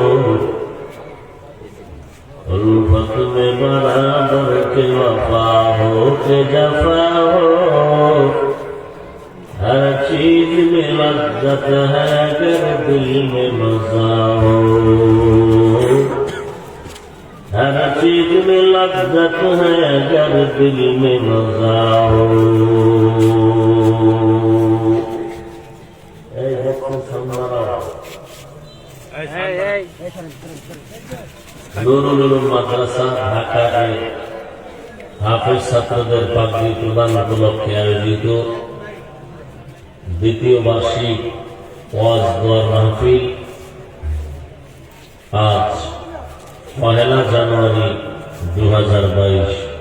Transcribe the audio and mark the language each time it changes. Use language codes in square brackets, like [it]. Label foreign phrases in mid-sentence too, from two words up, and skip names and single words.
[ur] الفت میں برابر کے وفا ہو کے جفا ہو ہر چیز میں لذت ہے اگر دل میں مزہ ہو ہر چیز میں لذت ہے اگر دل میں مزہ ہو [bn] নুরুল উলুম মাদ্রাসা ঢাকায় হাফেজ ছাত্রদের পাগড়ি প্রদান উপলক্ষে আয়োজিত দ্বিতীয় বার্ষিক ওয়াজ দোয়া মাহফিল আজ 1 জানুয়ারি 2022।